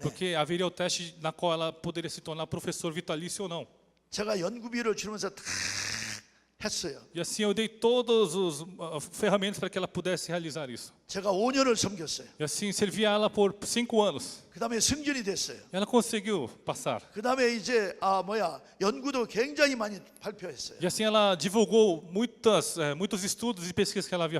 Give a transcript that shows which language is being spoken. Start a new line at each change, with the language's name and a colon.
Portuguese: Porque haveria o teste na qual ela poderia se tornar professor vitalício ou não.
Korean: 제가 연구비를 주면서 다 했어요.
Portuguese: E assim eu dei todas as ferramentas para que ela pudesse realizar isso.
Korean: 제가 5년을 섬겼어요.
Portuguese: E assim servia ela por 5 anos.
Korean: 그 다음에 승진이 됐어요.
Portuguese: E ela conseguiu passar.
Korean: 그 다음에 이제 연구도 굉장히 많이 발표했어요.
Portuguese: E assim ela divulgou muitos estudos e pesquisas que ela havia